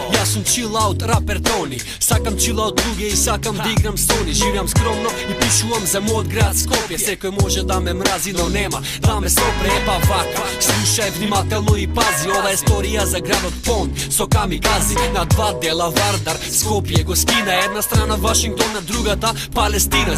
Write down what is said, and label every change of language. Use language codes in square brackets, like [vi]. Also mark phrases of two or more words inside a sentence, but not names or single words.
[mk] сум [en] chill out [mk] рапер Тони. Сакам [en] chill out [mk] луѓе и сакам да играм Сони. Живеам скромно и пишувам за мојот град Скопје. Секој може да ме мрази, но нема да ме сопре епа вака. Слушај внимателно и пази, ова е историја за градот Пон со камикази. На два дела Вардар, Скопје го скина. Една страна Вашингтон, на другата Палестина.